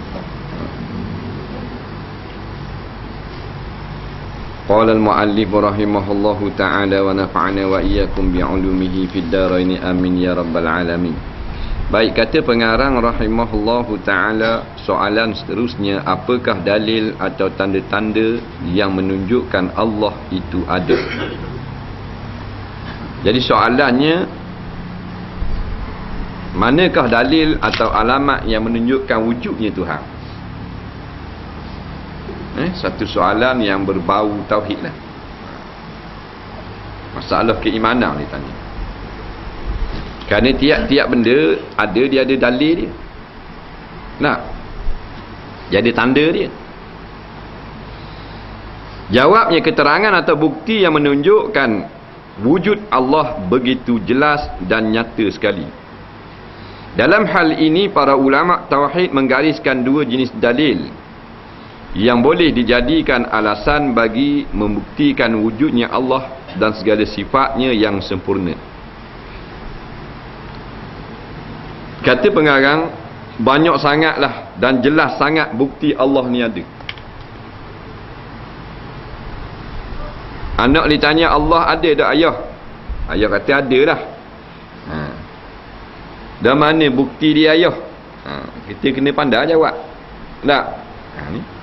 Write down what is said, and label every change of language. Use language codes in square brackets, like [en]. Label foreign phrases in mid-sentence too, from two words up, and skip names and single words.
[ar] قال المؤلف رحمه الله تعالى ونفعنا وإيانا وإياكم بعلومه في الدارين آمين يا رب العالمين. [ms] Baik, kata pengarang [ar] رحمه الله تعالى, [ms] soalan seterusnya, apakah dalil atau tanda-tanda yang menunjukkan Allah itu ada? Jadi soalannya, manakah dalil atau alamat yang menunjukkan wujudnya Tuhan? Satu soalan yang berbau tauhid lah. Masalah keimanan dia tanya. Kerana tiap-tiap benda dia ada dalil dia. Nah, dia ada tanda dia. Jawabnya, keterangan atau bukti yang menunjukkan wujud Allah begitu jelas dan nyata sekali. Dalam hal ini, para ulama tauhid menggariskan dua jenis dalil yang boleh dijadikan alasan bagi membuktikan wujudnya Allah dan segala sifatnya yang sempurna. Kata pengarang, banyak sangatlah dan jelas sangat bukti Allah ni ada. Anak ditanya, Allah ada tak ayah? Ayah kata ada lah. Dan mana bukti dia ayah? Kita kena pandai jawab. Tak? Ni.